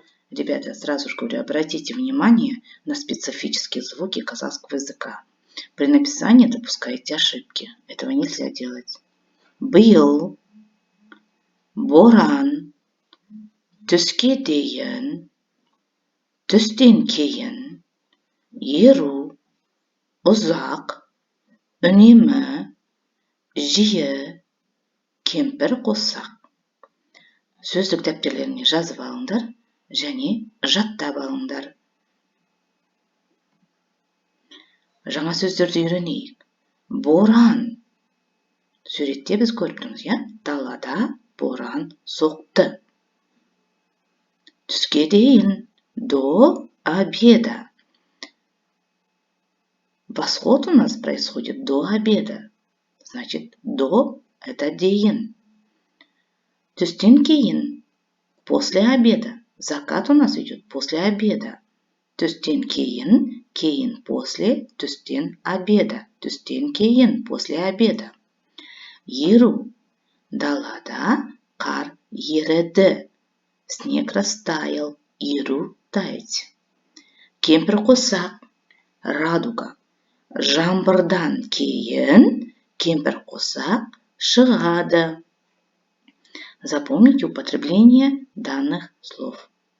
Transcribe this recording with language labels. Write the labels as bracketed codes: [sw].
[ru] Ребята, сразу же говорю, обратите внимание на специфические звуки казахского языка. При написании допускайте ошибки. Этого нельзя делать. [kk] Биыл, боран, түске дейін, түстен кейін, еру, ұзақ, үнемі, жиі, кемпір қосақ. Сөздік дәптерлеріне жазып алыңдар және жаттап алыңдар. Жаңа сөздерді үйренейік. Боран. Суретте біз көріп тұрмыз, иә? Далада боран соқты. Түске дейін, [ru] до обеда. Восход у нас происходит до обеда. Значит, до – это дейін. [kk] Түстен кейін, [ru] после обеда. Закат у нас идет после обеда. [kk] Түстен кейін, кейін [ru] после, [kk] түстен [ru] обеда. [kk] Түстен кейін, [ru] после обеда. [kk] Еру. Далада қар еріді. [ru] Снег растаял, еру таять. [kk] Кемпір қосақ. [ru] Радуга. [kk] Жаңбырдан кейін кемпір қосақ шығады. [ru] Запомните употребление данных слов.